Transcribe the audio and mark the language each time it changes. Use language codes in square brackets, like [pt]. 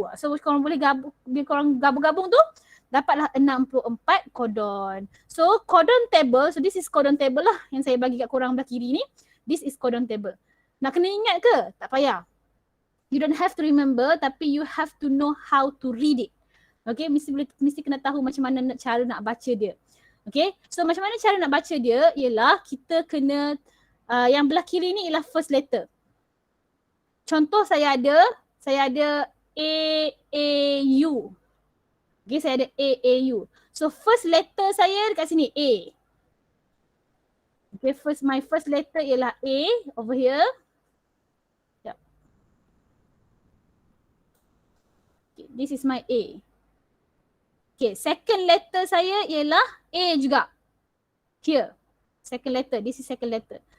[ms] So korang boleh gabung tu dapatlah 64 codon. So codon table, so this is codon table lah yang saya bagi kat korang belah kiri ni. [en] This is codon table. [ms] Nak kena ingat ke? Tak payah. [en] You don't have to remember, [ms] tapi [en] you have to know how to read it. [ms] Okay, mesti kena tahu macam mana cara nak baca dia. Okay, so macam mana cara nak baca dia ialah kita kena, yang belah kiri ni ialah first letter. Contoh saya ada AAU. Okay, saya ada AAU. So first letter saya dekat sini A. [en] Okay, my first letter ialah A over here. [ms] Sekejap. [en] this is my A. [ms] Okay, second letter saya ialah A juga. [en] Here, second letter, this is second letter.